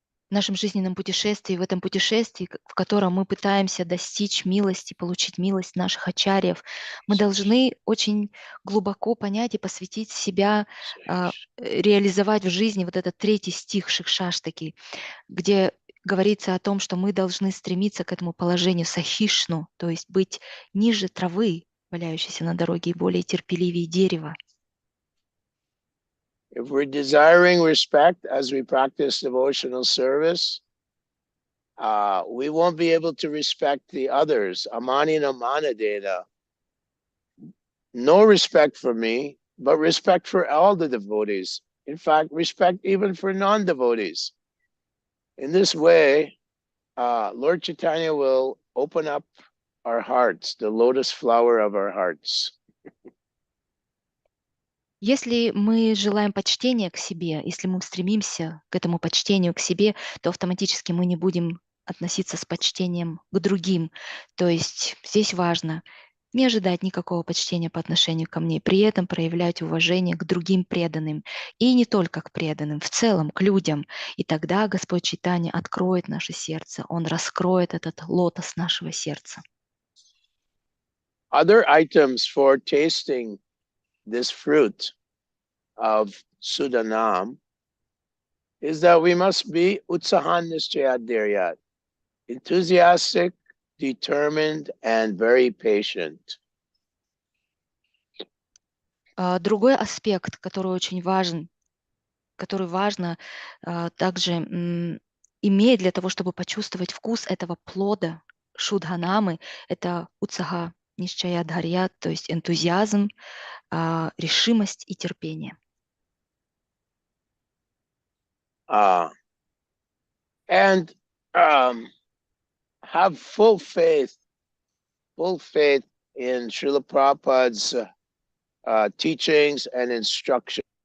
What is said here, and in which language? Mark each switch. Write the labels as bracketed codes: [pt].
[ru] В нашем жизненном путешествии, в этом путешествии, в котором мы пытаемся достичь милости, получить милость наших ачарьев, мы должны очень глубоко понять и посвятить себя, реализовать в жизни вот этот 3 стих Шикшаштаки, где говорится о том, что мы должны стремиться к этому положению сахишну, то есть быть ниже травы, валяющейся на дороге, и более терпеливее дерева. [en] If we're desiring respect as we practice devotional service, we won't be able to respect the others. [sa] Amanina manadena. [en] No respect for me, but respect for all the devotees. In fact, respect even for non-devotees. In this way, Lord Chaitanya will open up our hearts, the lotus flower of our hearts. [ru] Если мы желаем почтения к себе, если мы стремимся к этому почтению к себе, то автоматически мы не будем относиться с почтением к другим. То есть здесь важно не ожидать никакого почтения по отношению ко мне, при этом проявлять уважение к другим преданным. И не только к преданным, в целом к людям. И тогда Господь Чайтанья откроет наше сердце, Он раскроет этот лотос нашего сердца. [en] Other items for tasting this fruit of Sudanam is that we must be [sa] utsahan nischayat diryat, [en] enthusiastic, determined, and very patient. [ru] Другой аспект, который очень важен, который важно также иметь для того, чтобы почувствовать вкус этого плода шудханамы, это [sa] уцага нишчая дхарья, [ru] то есть энтузиазм, решимость и терпение. [en] And have full faith in Srila Prabhupada's teachings and instructions.